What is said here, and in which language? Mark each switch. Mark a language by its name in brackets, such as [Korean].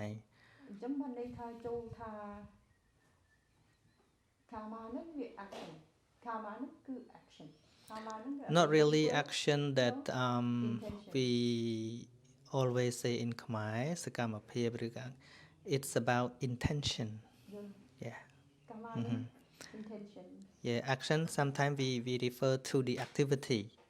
[Khmer] អញ្ចឹងបានន័យថាចូលថា karma ហ្នឹងវា action karma ហ្នឹងគឺ action karma ហ្នឹង [English] not really action that we always say in Khmer [Khmer] សកម្មភាពឬក៏ [English] it's about intention yeah karma ហ្នឹង intention yeah action sometimes we refer to the activity